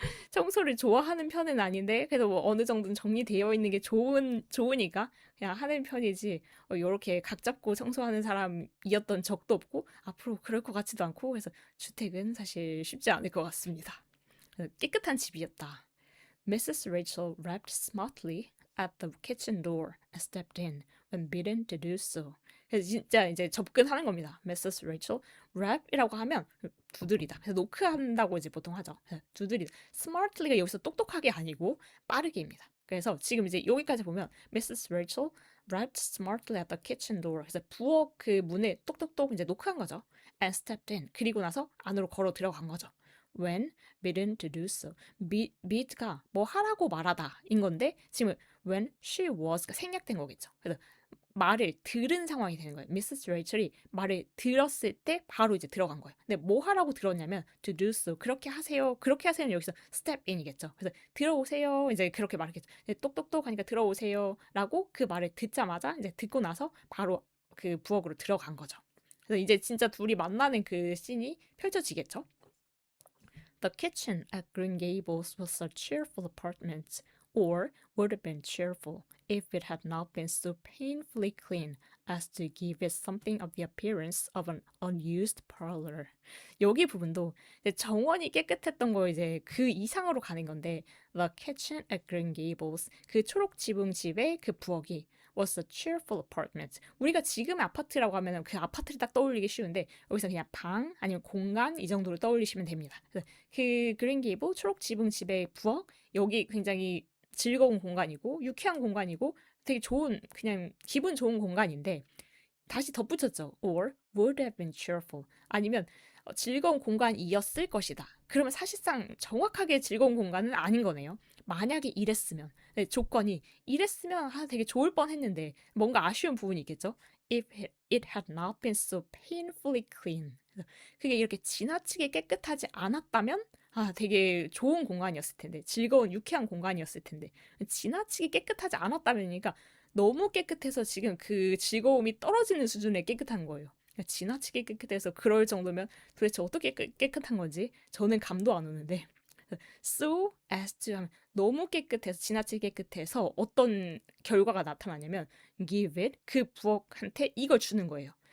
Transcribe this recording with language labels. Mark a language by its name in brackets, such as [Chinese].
[Korean] 청소를 좋아하는 편은 아닌데 그래도 뭐 어느 정도는 정리되어 있는 게 좋으니까 그냥 하는 편이지 요렇게 각 잡고 청소하는 사람이었던 적도 없고 앞으로 그럴 것 같지도 않고 그래서 주택은 사실 쉽지 않을 것 같습니다. 깨끗한 집이었다. Mrs. [English] Rachel rapped smartly at the kitchen door and stepped in when bidden to do so. [Korean] 그래서 진짜 이제 접근하는 겁니다. Mrs. Rachel rap이라고 하면 두드리다. 그래서 노크한다고 이제 보통 하죠. 두드리다. smartly가 여기서 똑똑하게 아니고 빠르게입니다. 그래서 지금 이제 여기까지 보면 Mrs. [English] Rachel rapped smartly at the kitchen door. [Korean] 그래서 부엌 그 문에 똑똑똑 이제 노크한 거죠. [English] And stepped in. [Korean] 그리고 나서 안으로 걸어 들어간 거죠. [English] When bidden to do so. [Korean] bid가 뭐 하라고 말하다인 건데 지금 [English] when she was [Korean] 가 생략된 거겠죠. 그래서 말을 들은 상황이 되는 거예요. 미세스 레이첼이 말을 들었을 때 바로 이제 들어간 거예요. 근데 뭐 하라고 들었냐면 [English] to do so. [Korean] 그렇게 하세요. 그렇게 하세요는 여기서 [English] step in [Korean] 이겠죠. 그래서 들어오세요. 이제 그렇게 말했겠죠. 똑똑똑 하니까 들어오세요라고 그 말을 듣자마자 이제 듣고 나서 바로 그 부엌으로 들어간 거죠. 그래서 이제 진짜 둘이 만나는 그 씬이 펼쳐지겠죠. [English] The kitchen at Green Gables was a cheerful apartment, or would have been cheerful if it had not been so painfully clean as to give it something of the appearance of an unused parlor. [Korean] 여기 부분도 이제 정원이 깨끗했던 거 이제 그 이상으로 가는 건데 [English] The kitchen at Green Gables [Korean] 그 초록 지붕 집의 그 부엌이 [English] was a cheerful apartment. [Korean] 우리가 지금 아파트라고 하면 그 아파트를 딱 떠올리기 쉬운데 여기서 그냥 방 아니면 공간 이 정도로 떠올리시면 됩니다. 그래서 그 그린게이블 초록 지붕 집의 부엌 여기 굉장히 즐거운 공간이고 유쾌한 공간이고 되게 좋은 그냥 기분 좋은 공간인데 다시 덧붙였죠. [English] Or would have been cheerful. [Korean] 아니면 즐거운 공간이었을 것이다. 그러면 사실상 정확하게 즐거운 공간은 아닌 거네요. 만약에 이랬으면 네, 조건이 이랬으면 되게 좋을 뻔했는데 뭔가 아쉬운 부분이 있겠죠. [English] If it had not been so painfully clean. [Korean] 그게 이렇게 지나치게 깨끗하지 않았다면 되게 좋은 공간이었을 텐데 즐거운 유쾌한 공간이었을 텐데 지나치게 깨끗하지 않았다면이니까 너무 깨끗해서 지금 그 즐거움이 떨어지는 수준의 깨끗한 거예요. 그러니까 지나치게 깨끗해서 그럴 정도면 도대체 어떻게 깨끗한 건지 저는 감도 안 오는데 [English] so as to [Korean] 하면 너무 깨끗해서 지나치게 깨끗해서 어떤 결과가 나타나냐면 [English] give it [Korean] 그 부엌한테 이걸 주는 거예요.